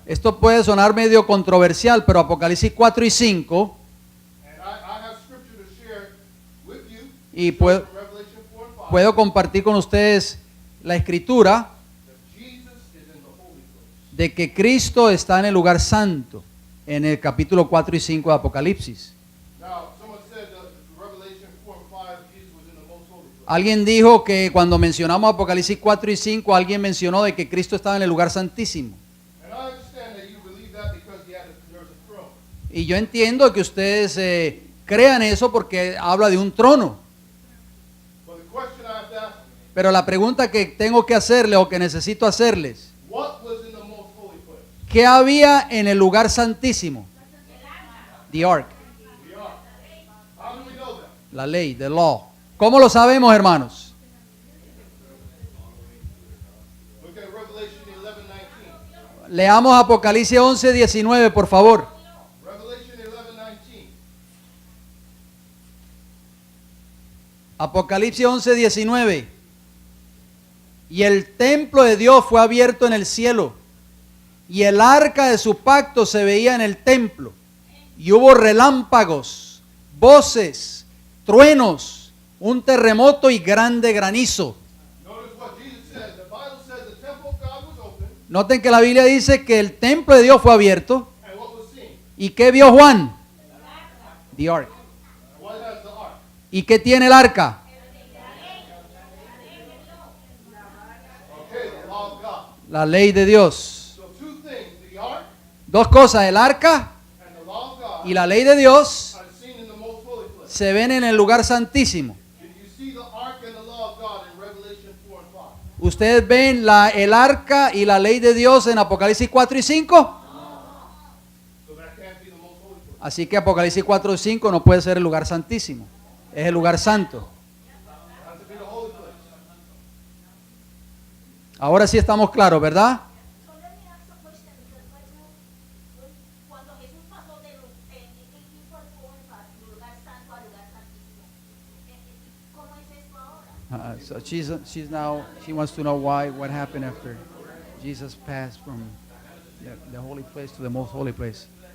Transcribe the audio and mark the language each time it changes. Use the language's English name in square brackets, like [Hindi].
[Spanish] Esto puede sonar medio controversial, pero Apocalipsis 4 y 5, [English] and I have scripture to share with you. [Spanish] y puedo, [English] From Revelation 4 and 5, [Spanish] puedo compartir con ustedes la escritura [English] that Jesus is in the holy place. [Spanish] de que Cristo está en el lugar santo, en el capítulo 4 y 5 de Apocalipsis. [English] Now, someone said that Revelation 4 and 5, Jesus was in the most holy place. [Spanish] Alguien dijo que cuando mencionamos Apocalipsis 4 y 5, alguien mencionó de que Cristo estaba en el lugar santísimo. [English] And I understand that you believe that because there's a throne. [Spanish] Y yo entiendo que ustedes crean eso porque habla de un trono. [English] But the question I have to ask you, [Spanish] Pero la pregunta que tengo que hacerle o que necesito hacerles, [English] what was in the most holy place? [Spanish] ¿qué había en el lugar santísimo? [English] The Ark, The ark. How do we know that? [Spanish] la ley, [English] the law. [Spanish] ¿Cómo lo sabemos, hermanos? [English] Look at Revelation 11:19. [Spanish] Leamos Apocalipsis 11, 19, por favor. [English] Revelation 11:19. [Spanish] Apocalipsis 11, 19. Y el templo de Dios fue abierto en el cielo, y el arca de su pacto se veía en el templo, y hubo relámpagos, voces, truenos, un terremoto y grande granizo. [English] Notice what Jesus said. The Bible says the temple of God was open, [Spanish] Noten que la Biblia dice que el templo de Dios fue abierto, [English] and what was seen? [Spanish] ¿y qué vio Juan? [English] The ark. And what has the ark? [Spanish] ¿Y qué tiene el arca? [English] Okay, the law of God. [Spanish] La ley de Dios. [English] So two things, the ark [Spanish] Dos cosas, el arca [English] and the law of God [Spanish] y la ley de Dios [English] are seen in the most holy place. [Spanish] se ven en el lugar santísimo. [English] Did you see the ark and the law of God in Revelation 4 and 5? [Spanish] ¿Ustedes ven el arca y la ley de Dios en Apocalipsis 4 y 5? [English] So that can't be the most holy place. [Spanish] Así que Apocalipsis 4 y 5 no puede ser el lugar santísimo, es el lugar santo. [English] It has to be the holy place. [Spanish] Ahora sí estamos claros, ¿verdad? [English] So let me ask a question, because right now, [Spanish] cuando Jesús pasó de ir por lugar santo a lugar santísimo, ¿cómo es esto ahora? [English] So she wants to know what happened after Jesus passed from the holy place to the most holy place.